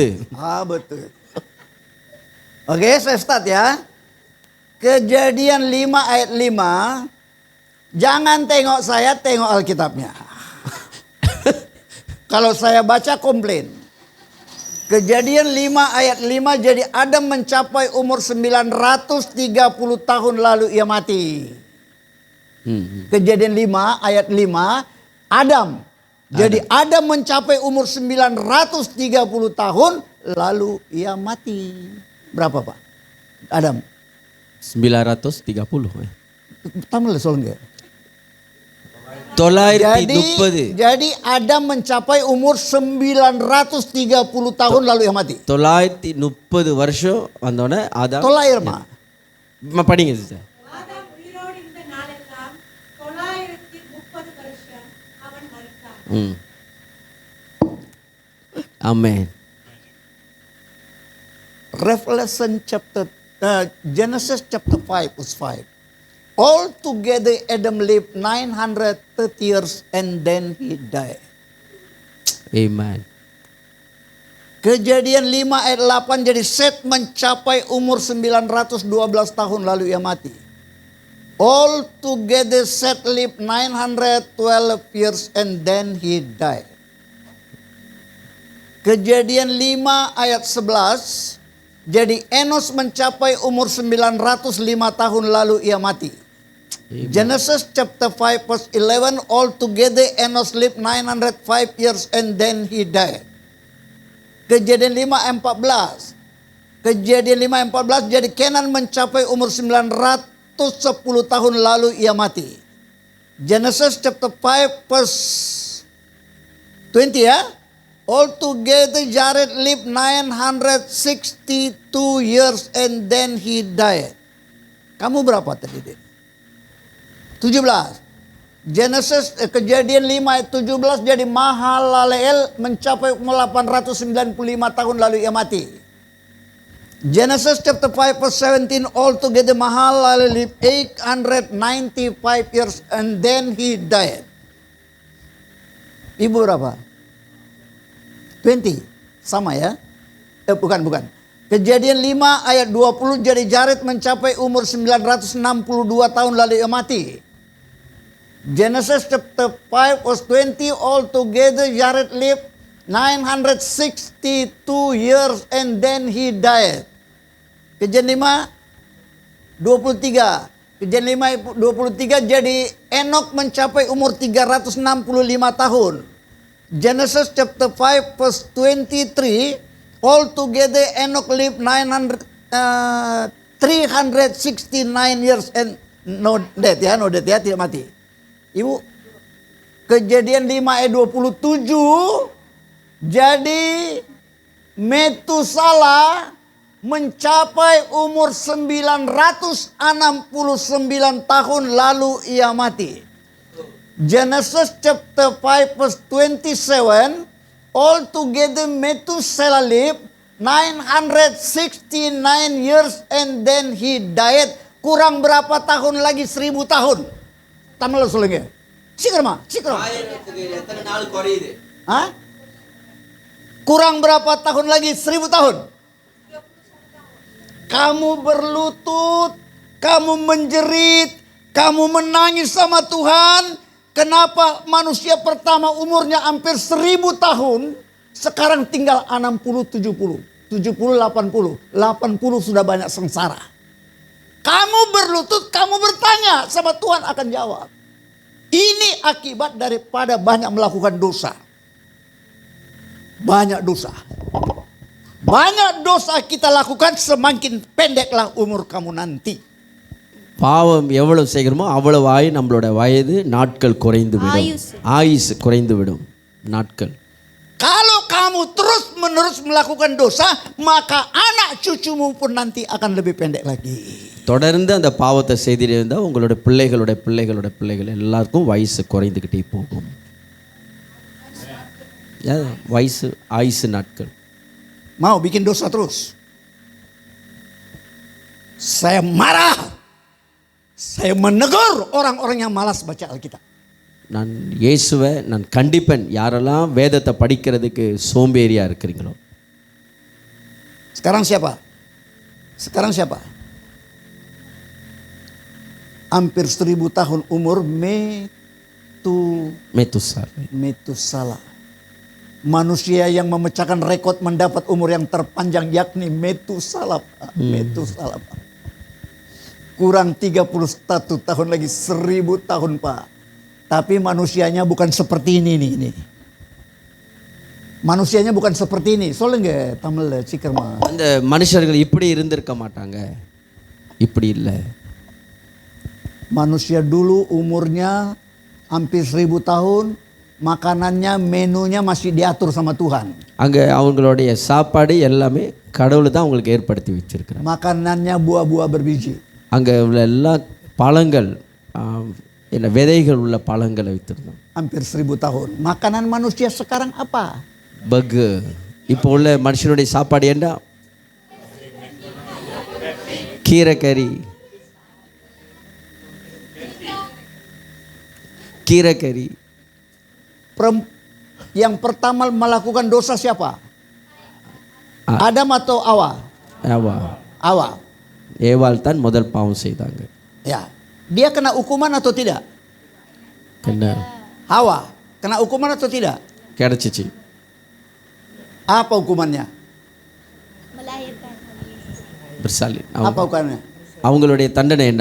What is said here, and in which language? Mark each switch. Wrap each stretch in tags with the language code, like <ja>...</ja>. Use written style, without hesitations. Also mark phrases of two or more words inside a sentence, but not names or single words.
<ms>Betul. Oke, saya start ya. Kejadian 5 ayat 5. Jangan tengok saya, tengok Alkitabnya. Kalau saya baca komplain. Kejadian 5 ayat 5, jadi Adam mencapai umur 930 tahun lalu ia mati. Kejadian 5 ayat 5, Adam. Jadi Adam mencapai umur 930 tahun lalu ia mati. Berapa, Pak? Adam? 930.</ms> <ta>Tamil சொல்லுங்க. 930.</ta> <ms>Jadi Adam mencapai umur 930 tahun lalu ia mati.</ms> <ta>930 வருஷம் வந்தோடனே ஆதாம். தொள்ளாயிரமா? படிங்க சிஸ்டர். ஆதாம் உயிரோடு இருந்த நாளெல்லாம் 930 வருஷம் அவன் மரித்தான். ஆமென்.</ta> <en>Revelation chapter Genesis chapter 5 verse 5. All together Adam lived 930 years and then he died. Amen.</en> <ms>Kejadian 5 ayat 8, jadi Set mencapai umur 912 tahun lalu ia mati.</ms> <en>All together Set lived 912 years and then he died.</en> <ms>Kejadian 5 ayat 11, jadi Enos mencapai umur 905 tahun lalu ia mati.</ms> <en>Genesis chapter 5 verse 11, all together Enos lived 905 years and then he died.</en> <ms>Kejadian 5:14. Kejadian 5:14, jadi Kenan mencapai umur 910 tahun lalu ia mati.</ms> <en>Genesis chapter 5 verse 20 ya. All together Jared lived 962 years and then he died.</en> <ms>Kamu berapa tadi? 17. Genesis Kejadian 5 ayat 17, jadi Mahalaleel mencapai umur 895 tahun lalu ia mati.</ms> <en>Genesis chapter 5 verse 17, all together Mahalaleel lived 895 years and then he died.</en> <ms>Ibu berapa? 20. Sama ya? Bukan. Kejadian 5 ayat 20, jadi Jared mencapai umur 962 tahun lalu ia mati.</ms> <en>Genesis chapter 5 verse 20, altogether Jared lived 962 years and then he died.</en> <ms>Kejadian 5, 23. Kejadian 5, 23, jadi Enoch mencapai umur 365 tahun.</ms> <en>Genesis chapter 5 verse 23, altogether Enoch lived 369 years and no death ya,</en> <ms>tidak mati. Ibu, Kejadian 5 ayat 27, jadi Metusala mencapai umur 969 tahun lalu ia mati.</ms> <en>Genesis chapter 5 verse 27, altogether Methuselah lived 969 years and then he died.</en> <ms>Kurang berapa tahun lagi? 1000 tahun.</ms> <ta>Tamal சொல்லுங்க. சீக்கிரமா. எத்தனை நாள் குறையுது?</ta> <ms>Kurang berapa tahun lagi? 1000 tahun. Kamu berlutut, kamu menjerit, kamu menangis sama Tuhan. Kenapa manusia pertama umurnya hampir 1000 tahun, sekarang tinggal 60, 70, 80, 80 sudah banyak sengsara. Kamu berlutut, kamu bertanya sama Tuhan akan jawab. Ini akibat daripada banyak melakukan dosa. Banyak dosa. Banyak dosa kita lakukan, semakin pendeklah umur kamu nanti.</ms> <ta>பாவம் எவ்வளவு செய்கிறோமோ அவ்வளவாய் நம்மளோட வயது நாட்கள் குறைந்து விடும். ஆயுசு குறைந்து விடும் நாட்கள்.</ta> <ms>Kalau kamu terus menerus melakukan dosa, maka anak cucumu pun nanti akan lebih pendek lagi.</ms> <ta>தொடர்ந்து அந்த பாவத்தை செய்துட்டே இருந்தால் உங்களோட பிள்ளைகள் எல்லாருக்கும் வயசு குறைந்துக்கிட்டே போகும். வயசு ஆயுசு நாட்கள்.</ta> <ms>Mau bikin dosa terus? Saya marah. Saya menegur orang-orang yang malas baca Alkitab.</ms> <ta>நான் இயேசுவை நான் கண்டிப்பேன், யாரெல்லாம் வேதத்தை படிக்கிறதுக்கு சோம்பேறியா இருக்கிறீங்களோ.</ta> <ms>Sekarang siapa? Hampir 1000 tahun umur Metusala. Manusia yang memecahkan rekod mendapat umur yang terpanjang yakni Metusala. Metusala. Kurang 31 tahun lagi, 1000 tahun Pak. Tapi manusianya bukan seperti ini nih. Manusianya bukan seperti ini.</ms> <ta>சொல்லுங்க தமிழ்ல சீக்கிரமா. அந்த மனுஷர்கள் இப்படி இருந்திருக்க மாட்டாங்க. இப்படி இல்லை.</ta> <ms>Manusia dulu umurnya hampir 1000 tahun, makanannya, menunya masih diatur sama Tuhan.</ms> <ta>அங்கே அவங்களுடைய சாப்பாடு எல்லாமே கடவுள் தான் அவங்களுக்கு ஏற்படுத்தி வச்சிருக்கிறார்.</ta> <ms>Makanannya buah-buah berbiji.</ms> <ta>அங்கே உள்ள எல்லா பழங்கள், என்ன விதைகள் உள்ள பழங்களை வைத்திருந்தோம்.</ta> <ms>Hampir 1000 tahun. Makanan manusia sekarang apa?</ms> <ta>பக்கு. இப்போ உள்ள மனுஷனுடைய சாப்பாடு என்ன? கீரைக்கறி.</ta> <ms>Yang pertama melakukan dosa siapa? Adam atau Hawa? Hawa.</ms> <ta>ஏவாள் தான் முதல் பாவம் செய்தாங்க.</ta> <ms>Ya. Dia kena hukuman atau tidak? Kena. Hawa kena hukuman atau tidak?</ms> <ta>கிடைச்சிச்சு.</ta> <ms>Apa hukumannya? Melahirkan. bersalin. Apa hukumannya?</ms> <ta>அவங்களுடைய தண்டனை என்ன?</ta>